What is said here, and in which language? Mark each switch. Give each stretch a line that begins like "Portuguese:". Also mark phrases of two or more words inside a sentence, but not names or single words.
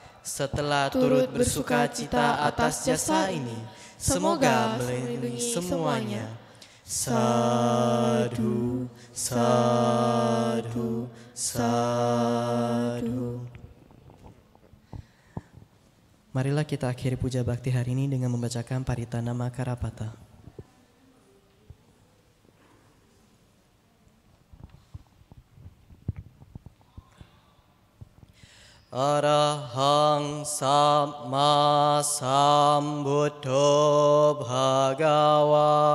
Indonesian: Setelah turut bersukacita atas jasa ini, semoga melindungi semuanya.
Pali: Sadhu, sadhu, sadhu.
Indonesian: Marilah kita akhiri puja bakti hari ini dengan membacakan Paritana Makarapata.
Pali: Arahang Samma Sambuddho Bhagava.